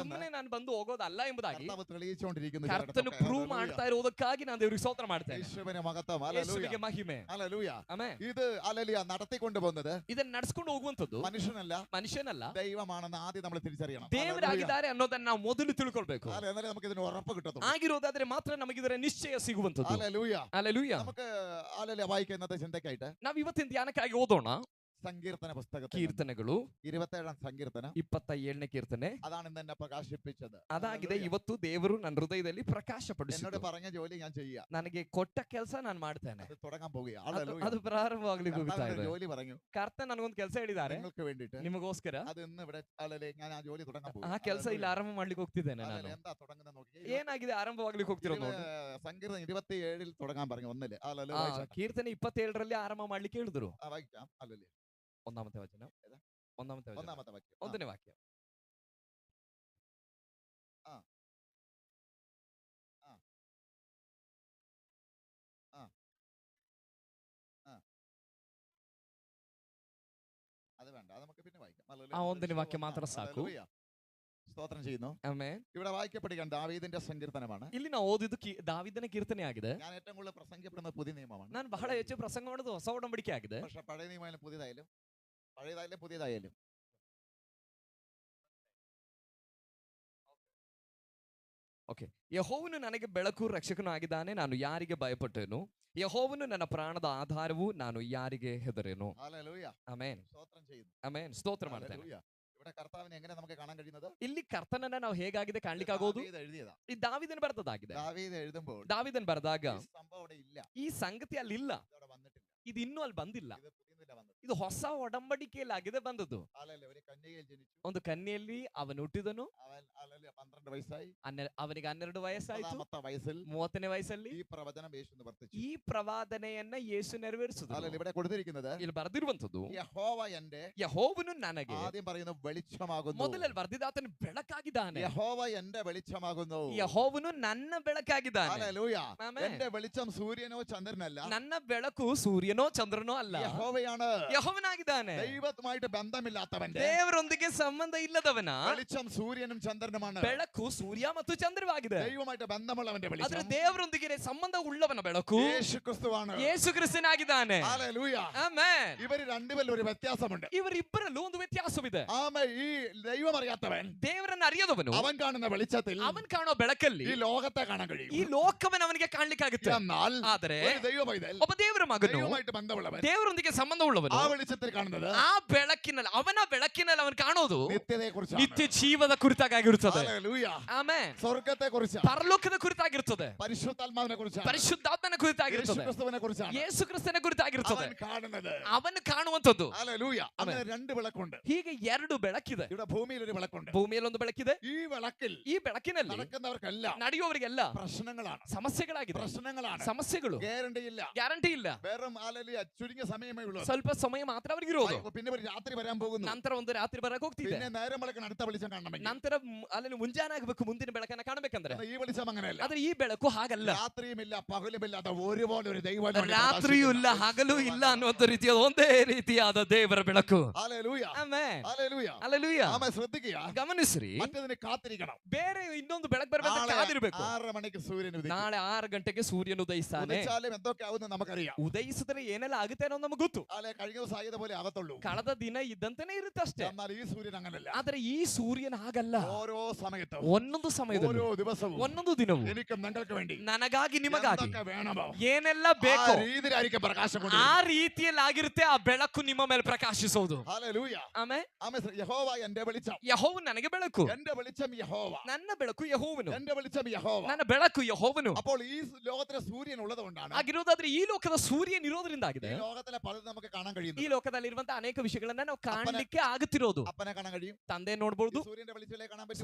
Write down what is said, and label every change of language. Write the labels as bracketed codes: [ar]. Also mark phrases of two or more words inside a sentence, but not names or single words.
[kn] ಸುಮ್ಮನೆ ನಾನು ಬಂದು ಹೋಗೋದಲ್ಲ ಎಂಬುದಾಗಿ [ml] കർത്താവ് തെളിയിച്ചുകൊണ്ടിരിക്കുന്നു. [kn] ಕರ್ತನು ಪ್ರೂವ್ ಮಾಡ್ತಾ ಇರೋದಕ್ಕಾಗಿ ನಾನು ದೇವರಿಗೆ ಸ್ತೋತ್ರ ಮಾಡ್ತೇನೆ. [ml] യേശുവിനെ മഹത്വം. ഹല്ലേലൂയ. [kn] ಯೇಸುವಿಗೆ ಮಹಿಮೆ. [ml] ഹല്ലേലൂയ. [kn] ಆಮೆನ್. [ml] ഇത് ഹല്ലേലൂയ നടത്തിക്കൊണ്ട് പോകുന്നത് [kn] ಇದನ್ನ ನಡೆಸ್ಕೊಂಡು ಹೋಗುವಂತದ್ದು [ml] മനുഷ്യനല്ല, [kn] ಮನುಷ್ಯನಲ್ಲ, [ml] ദൈവമാണെന്ന് ആദ്യം നമ്മൾ തിരിച്ചറിയണം. [kn] ದೇವರಾಗಿದ್ದಾರೆ ಅನ್ನೋದನ್ನ ನಾವು ಮೊದಲು ತಿಳ್ಕೊಳ್ಬೇಕು. [ml] എന്നാലേ നമുക്ക് ഇതിന് ഉറപ്പ് കിട്ടത്തുള്ളൂ. [kn] ಆಗಿರೋದಾದ್ರೆ ಮಾತ್ರ ನಮಗೆ ಇದರ ನಿಶ್ಚಯ ಸಿಗುವಂತದ್ದು. [ml] ഹല്ലേലൂയ. [kn] ಹalleluya. [ml] നമുക്ക് ഹല്ലേലൂയ വായിക്കുന്നത് ചിന്തയ്ക്കായിട്ട് [kn] ನಾವು ಇವತ್ತಿನ ಧ್ಯಾನಕ್ಕಾಗಿ ಓದೋಣ [ml] സങ്കീർത്തന പുസ്തകത്തിൽ [kn] ಕೀರ್ತನೆಗಳು [ml] 27ാം സങ്കീർത്തനം. [kn] 27ನೇ ಕೀರ್ತನೆ. [ml] അതാണ് ഇന്ന് എന്നെ പ്രകാശിപ്പിച്ചത്. [kn] ಅದಾಗಿದೆ ಇವತ್ತು ದೇವರು ನನ್ನ ಹೃದಯದಲ್ಲಿ [ml] എന്നോട് [kn] ಪ್ರಕಾಶಪಡಿಸಿದ್ದು. [ml] പറഞ്ഞ ജോലി ഞാൻ ചെയ്യാം. [kn] ನನಗೆ ಕೊಟ್ಟ ಕೆಲಸ ನಾನು ಮಾಡ್ತೇನೆ. [ml] അത് തുടങ്ങാൻ പോകുകയാണ്. [kn] ಅದು [ml] ഹല്ലേലൂയ. [kn] ಅದು ಪ್ರಾರಂಭವಾಗ್ಲಿಕ್ಕೆ ಹೋಗ್ತಾ [ml] കർത്താവ് [kn] ಇದೆ. [ml] ഒരു ജോലി പറഞ്ഞു [kn] ಕರ್ತನ ನನಗೊಂದು ಕೆಲಸ ಹೇಳಿದ್ದಾರೆ [ml] നിങ്ങൾക്ക് വേണ്ടിയിട്ട്. [kn] ನಿಮಗೋಸ್ಕರ. [ml] അത് ഇന്ന് ഇവിടെ ഹല്ലേലൂയ ഞാൻ ആ ജോലി തുടങ്ങാൻ [kn] ಆ [ml] പോകും. [kn] ಕೆಲಸ ಇಲ್ಲಿ ಆರಂಭ ಮಾಡ್ಲಿಕ್ಕೆ ಹೋಗ್ತಿದ್ದೇನೆ ನಾನು. [ml] ഹല്ലേലൂയ. എന്താ തുടങ്ങുന്നത് നോക്കി. [kn] ಏನಾಗಿದೆ ಆರಂಭವಾಗ್ಲಿಕ್ಕೆ ಹೋಗ್ತಿರೋದು ನೋಡಿ. [ml] സങ്കീർത്തനം 27ൽ തുടങ്ങാൻ പറഞ്ഞു. ഒന്നില് ഹല്ലേലൂയ. ಆ വായിച്ചാട്ടെ. [kn] ಕೀರ್ತನೆ 27ರಲ್ಲಿ ಆರಂಭ ಮಾಡ್ಲಿಕ್ಕೆ ಹೇಳಿದ್ರು. [ml] വായിക്കാം. ഹല്ലേലൂയ. [kn] ಒಂದಾಮത്തെ ವಚನ. ಒಂದಾಮത്തെ ವಚನ. [ml] ഒന്നാമത്തെ വാക്യം. [kn] ಒಂದನೇ ವಾಕ್ಯ. [ml] ആ. ആ. ആ. ആ. അത് വേണ്ട, അത് നമുക്ക് പിന്നെ വായിക്കാം. ഹല്ലേലൂയ. [kn] ആ ಒಂದನೇ ವಾಕ್ಯ ಮಾತ್ರ ಸಾಕು. [ml] ഹല്ലേലൂയ. സ്തോത്രം ചെയ്യുന്നു. [kn] ಆಮೆನ್. [ml] ഇവിടെ വായിക്കപ്പെടുകയാണ് ദാവീദിന്റെ സങ്കീർത്തനമാണ്. [kn] ಇಲ್ಲಿ ನಾವು ಓದಿದ್ದು ದಾವಿದನ ಕೀರ್ತನೆ ಆಗಿದೆ. [ml] ഞാൻ ഏറ്റവും കൂടുതൽ പ്രസംഗിക്കപ്പെടുന്നത് പുതിയ നിയമമാണ്. [kn] ನಾನು ಬಹಳ ಹೆಚ್ಚು ಪ್ರಸಂಗ ಮಾಡೋದು ಹೊಸ ಒಡಂಬಡಿಕೆ ಆಗಿದೆ. [ml] പക്ഷെ പഴയ നിയമമായാലും പുതിയതായാലും [kn] ಓಕೆ. ಯೆಹೋವನು ನನಗೆ ಬೆಳಕು ರಕ್ಷಕನು ಆಗಿದ್ದಾನೆ, ನಾನು ಯಾರಿಗೆ ಭಯಪಟ್ಟೆನು? ಯೆಹೋವನು ನನ್ನ ಪ್ರಾಣದ ಆಧಾರವು, ನಾನು ಯಾರಿಗೆ ಹೆದರೇನು? [ml] ഹല്ലേലൂയ. [kn] ಆಮೆನ್. [ml] സ്തോത്രം ചെയ്യുന്നു. [kn] ಆಮೆನ್. ಸ್ತೋತ್ರ ಮಾಡ್ತೇನೆ. [ml] ഹല്ലേലൂയ. ഇവിടെ കർത്താവിനെ എങ്ങനെ നമുക്ക് കാണാൻ കഴിയുന്നത്? [kn] ಇಲ್ಲಿ ಕರ್ತನನ್ನ ನಾವು ಹೇಗಾಗಿದೆ ಕಾಣ್ಲಿಕ್ಕೆ ಆಗೋದು? [ml] ദാവീദ് എഴുതിയതാ. [kn] ಈ ದಾವಿದನ್ ಬರೆದದಾಗಿದೆ. [ml] ദാവീദ് എഴുതുമ്പോൾ [kn] ದಾವಿದನ್ ಬರೆದಾಗ [ml] ഈ സംഭവം അവിടെ ഇല്ല. [kn] ಈ ಸಂಗತಿ ಅಲ್ಲಿ ಇಲ್ಲ. [ml] ഇതവിടെ വന്നിട്ടില്ല. [kn] ಇದು ಇನ್ನೂ ಅಲ್ಲಿ ಬಂದಿಲ್ಲ. [ml] ഇത് പുതിയതില്ല വന്നത്. [kn] ಇದು ಹೊಸ ಒಡಂಬಡಿಕೆಯಲ್ಲಿ ಆಗಿದೆ ಬಂದದ್ದು. [ml] ഹല്ലേലൂയ. ഒരു കന്യകയിൽ ജനിച്ചു. [kn] ಒಂದು ಕನ್ಯೆಯಲ್ಲಿ ಅವನು ಹುಟ್ಟಿದನು. [ml] അവൻ ഹല്ലേലൂയ 12 വയസ്സായി. [kn] ಅವನಿಗೆ 12 ವಯಸ್ಸಾಯ್ತು. [ml] 30ാമത്തെ വയസ്സിൽ [kn] 30ನೇ ವಯಸ್ಸಲ್ಲಿ [ml] ഈ പ്രവചനം യേശു നിവർത്തിച്ചു. [kn] ಈ ಪ್ರವಾದನೆಯನ್ನ ಯೇಸು ನೆರವೇರಿಸಿದನು. [ml] ഹല്ലേലൂയ. ഇവിടെ കൊടുത്തിരിക്കുന്നത് [kn] ಇಲ್ಲಿ ಬರೆದಿರುವಂತದ್ದು [ml] യഹോവ എന്റെ, [kn] ಯೆಹೋವನು ನನಗೆ, [ml] ആദ്യം പറയുന്നു വെളിച്ചമാകുന്നു. [kn] ಮೊದಲಲ್ಲಿ ಬರೆದಿದ್ದಾತನು ಬೆಳಕಾಗಿದ್ದಾನೆ. [ml] യഹോവ എന്റെ വെളിച്ചമാകുന്നു. [kn] ಯೆಹೋವನು ನನ್ನ ಬೆಳಕಾಗಿದ್ದಾನೆ. [ml] ഹല്ലേലൂയ. [kn] ಆಮೆನ್. [ml] എന്റെ വെളിച്ചം സൂര്യനോ ചന്ദ്രനല്ല, [kn] ನನ್ನ ಬೆಳಕು ಸೂರ್ಯನೋ ಚಂದ್ರನೋ ಅಲ್ಲ, [ml] യഹോവയാണ്. [kn] ಯೆಹೋವನಾಗಿದ್ದಾನೆ. [ml] ദൈവവുമായിട്ട് ബന്ധമില്ലാത്തവന്റെ [kn] ದೇವರೊಂದಿಗೆ ಸಂಬಂಧ ಇಲ್ಲದವನ [ml] വെളിച്ചം സൂര്യനും ചന്ദ്രനുമാണ്. [kn] ಬೆಳಕು ಸೂರ್ಯ ಮತ್ತು ಚಂದ್ರವಾಗಿದೆ. [ml] ദൈവമായിട്ട് ബന്ധമുള്ളവന്റെ [kn] ಆದ್ರೆ [ml] വെളിച്ചം [kn] ದೇವರೊಂದಿಗೆ ಸಂಬಂಧ ಉಳ್ಳವನ ಬೆಳಕು [ml] യേശു ക്രിസ്തുവാണ്. [kn] ಯೇಸು ಕ್ರಿಸ್ತನಾಗಿದ್ದಾನೆ. [ml] ഹല്ലേലൂയ. [kn] ಆಮೆನ್. [ml] ഇവർ രണ്ടുപേരിൽ ഒരു വ്യത്യാസമുണ്ട്. [kn] ಇವರಿಬ್ಬರಲ್ಲೂ ಒಂದು ವ್ಯತ್ಯಾಸವಿದೆ. [ml] ഈ ദൈവം അറിയാത്തവൻ [kn] ದೇವರನ್ನ അറിಯದವನು [ml] അവൻ കാണുന്ന വെളിച്ചത്തിൽ [kn] ಅವನ್ ಕಾಣೋ ಬೆಳಕಲ್ಲಿ [ml] ഈ ലോകത്തെ കാണാൻ കഴിയും. [kn] ಈ ಲೋಕವನ್ನ ಅವನಿಗೆ ಕಾಣ್ಲಿಕ್ಕಾಗುತ್ತೆ. [ml] എന്നാൽ [kn] ಆದರೆ [ml] ഒരു ദൈവ പൈതൽ [kn] ಒಬ್ಬ ದೇವರ ಮಗನು [ml] ദൈവമായിട്ട് ബന്ധമുള്ളവൻ [kn] ದೇವರೊಂದಿಗೆ ಸಂಬಂಧ ಉಳ್ಳವನು [ml] ആ വെളിച്ചത്തിൽ കാണുന്നത് [kn] ಆ ಬೆಳಕಿನಲ್ಲಿ ಅವನ ಬೆಳಕಿನಲ್ಲಿ ಅವನು ಕಾಣೋದು [ml] നിത്യതയെ കുറിച്ചാണ്. [kn] ನಿತ್ಯ ಜೀವದ ಕುರಿತಾಗಿರುತ್ತದೆ. [ml] ഹല്ലേലൂയ. [kn] ಆಮೆನ್. [ml] സ്വർഗ്ഗത്തെ കുറിച്ചാണ്. [kn] ಪರಲೋಕದ ಕುರಿತಾಗಿರುತ್ತದೆ. [ml] പരിശുദ്ധാത്മാവിനെ കുറിച്ചാണ്. [kn] ಪರಿಶುದ್ಧಾತ್ಮನ ಕುರಿತಾಗಿರುತ್ತದೆ. [ml] യേശുക്രിസ്തുവിനെ കുറിച്ചാണ്. [kn] ಯೇಸು ಕ್ರಿಸ್ತನ ಕುರಿತಾಗಿರುತ್ತದೆ. [ml] അവൻ കാണുന്നത്. [kn] ಅವನು ಕಾಣುವಂತದ್ದು. [ml] ഹല്ലേലൂയ. അങ്ങനെ രണ്ട് വിളക്കുണ്ട്. [kn] ಹೀಗೆ ಎರಡು ಬೆಳಕಿದೆ. [ml] ഇവിടെ ഭൂമിയിൽ ഒരു വിളക്കുണ്ട്. [kn] ಭೂಮಿಯಲ್ಲಿ ಒಂದು ಬೆಳಕಿದೆ. [ml] ഈ വിളക്കിൽ [kn] ಈ ಬೆಳಕಿನಲ್ಲಿ [ml] നടക്കുന്നവർക്കെല്ലാം [kn] ನಡೆಯುವವರಿಗೆಲ್ಲ [ml] പ്രശ്നങ്ങളാണ്. [kn] ಸಮಸ್ಯೆಗಳಾಗಿದೆ. [ml] പ്രശ്നങ്ങളാണ്. [kn] ಸಮಸ್ಯೆಗಳು. [ml] ഗ്യാരണ്ടി ഇല്ല. [kn] ಗ್ಯಾರಂಟಿ ಇಲ್ಲ. [ml] വെറും ഹല്ലേലൂയ ചുരുങ്ങിയ സമയമേ ഉള്ളൂ. [kn] ಸ್ವಲ್ಪ ಸಮಯ ಮಾತ್ರ ಅವರಿಗಿರೋದು. [ml] പിന്നെ ഒരു രാത്രി വരാൻ പോകുന്നു. [kn] ನಂತರ ಒಂದು ರಾತ್ರಿ ಬರಕ್ ಹೋಗ್ತಿದೆ. [ml] പിന്നെ നേരം വെളുക്കാൻ അടുത്ത വെളിച്ചം കാണണമെങ്കിൽ [kn] ನಂತರ ಅಲ್ಲಿ ಮುಂಜಾನೆ ಆಗಬೇಕು ಮುಂದಿನ ಬೆಳಕನ್ನ ಕಾಣಬೇಕಂದ್ರೆ. [ml] ഈ വെളിച്ചം അങ്ങനെയല്ല. [kn] ಆದ್ರೆ ಈ ಬೆಳಕು ಹಾಗಲ್ಲ. [ml] രാത്രിയുമില്ല പകലുമില്ലാത്ത ഒരുപോലെ ഒരു ദൈവം [kn] ರಾತ್ರಿಯೂ ಇಲ್ಲ ಹಗಲೂ ಇಲ್ಲ ಅನ್ನುವಂತ ರೀತಿಯ ಒಂದೇ ರೀತಿಯಾದ ದೇವರ ಬೆಳಕು. [ml] ഹല്ലേലൂയ. [kn] ಆಮೆನ್. [ml] ഹല്ലേലൂയ. [kn] ಹalleluya. [ml] ആമേൻ. ശ്രദ്ധിക്കുക. [kn] ಗಮನಿಸ್ರಿ. [ml] മറ്റേതിനെ കാത്തിരിക്കണം. [kn] ಬೇರೆ ಇನ್ನೊಂದು ಬೆಳಕು ಬರಬೇಕು ಕಾದಿರಬೇಕು. [ml] 6 മണിക്ക് സൂര്യൻ ഉദിക്കും. [kn] ನಾಳೆ 6 ಗಂಟೆಗೆ ಸೂರ್ಯನು ಉದಯಿಸ್ತಾನೆ. [ml] ഉദിച്ചാലും എന്തൊക്കെ ആവുമെന്ന് നമുക്കറിയാം. [kn] ಉದಯಿಸಿದ್ರೆ ಏನೆಲ್ಲ ಆಗುತ್ತೆ ಅನ್ನೋದು ನಮಗೆ ಗೊತ್ತು. [ml] കഴിഞ്ഞ ദിവസം ആയത് പോലെ ആകത്തുള്ളൂ. [kn] ಕಳೆದ ದಿನ ಇದ್ದಂತೆನೇ ಇರುತ್ತಷ್ಟೇ. [ml] എന്നാൽ ഈ സൂര്യൻ അങ്ങനല്ല. [kn] ಆದ್ರೆ ಈ ಸೂರ್ಯನ ಹಾಗಲ್ಲ. [ml] ഓരോ സമയത്തും [kn] ಒಂದೊಂದು ಸಮಯದಲ್ಲಿ [ml] ഓരോ ദിവസവും [kn] ಒಂದೊಂದು ದಿನವೂ [ml] എനിക്കും നിങ്ങൾക്ക് വേണ്ടി [kn] ನನಗಾಗಿ ನಿಮಗಾಗಿ [ml] എന്തൊക്കെ വേണമോ [kn] ಏನೆಲ್ಲ [ml] ആ [kn] ಬೇಕೋ [ml] രീതിയിലായിരിക്കും പ്രകാശം [kn] ಆ [ml] കൊണ്ടുവരുന്നത്. [kn] ರೀತಿಯಲ್ಲಿ ಆಗಿರುತ್ತೆ ಆ ಬೆಳಕು ನಿಮ್ಮ ಮೇಲೆ ಪ್ರಕಾಶಿಸೋದು. [ml] ഹല്ലേലൂയ. [kn] ಆಮೆನ್. [ml] ആമേൻ. യഹോവ എന്റെ വെളിച്ചം. [kn] ಯೆಹೋವನು ನನಗೆ ಬೆಳಕು. [ml] എന്റെ വെളിച്ചം യഹോവ. [kn] ನನ್ನ ಬೆಳಕು ಯೆಹೋವನು. [ml] എന്റെ വെളിച്ചം യഹോവ. [kn] ನನ್ನ ಬೆಳಕು ಯೆಹೋವನು. [ml] അപ്പോൾ ഈ ലോകത്തിലെ സൂര്യൻ ഉള്ളതുകൊണ്ടാണ് [kn] ಆಗಿರೋದಾದ್ರೆ ಈ ಲೋಕದ ಸೂರ್ಯನ್ ಇರೋದ್ರಿಂದ ಆಗಿದೆ. [ml] ഈ ലോകത്തിലെ പലതും നമുക്ക് കാണാൻ കഴിയുന്നത്. കഴിയുന്നത്. [kn] ಈ ಲೋಕದಲ್ಲಿರುವಂತ ಅನೇಕ ವಿಷಯಗಳನ್ನ ನಾವು ಕಾಣಲಿಕ್ಕೆ ಆಗುತ್ತಿರೋದು. [ml] അപ്പനെ കാണാൻ കഴിയും, [kn] ತಂದೆ ನೋಡ್ಬೋದು, [ml] സൂര്യന്റെ വെളിച്ചത്തിലേ കാണാൻ പറ്റും,